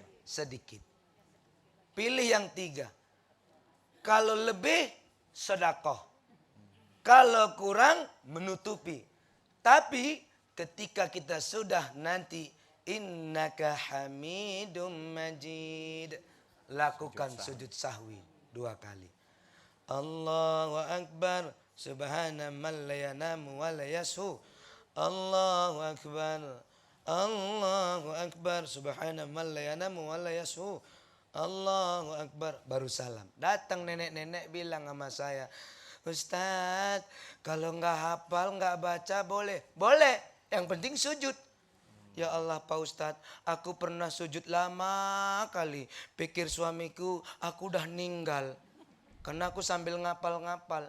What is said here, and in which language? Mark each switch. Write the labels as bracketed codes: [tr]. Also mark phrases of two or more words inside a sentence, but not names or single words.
[id] sedikit. Pilih yang 3. Kalau lebih, sedekah. Kalau kurang, menutupi. Tapi ketika kita sudah nanti, [ar] إنك حميد مجيد. [id] Lakukan sujud sahwi 2 kali. [ar] الله أكبر. سبحان من لا ينام ولا يسهو. الله أكبر. الله أكبر. سبحان من لا ينام ولا يسهو. الله أكبر. [id] Baru salam. Datang nenek-nenek bilang sama saya, Ustadz, kalau nggak hafal, nggak baca boleh? Boleh. Yang penting sujud. [ar] يا الله [id] Pak Ustadz, aku pernah sujud lama kali. Pikir suamiku, aku udah ninggal. Karena aku sambil ngapal-ngapal.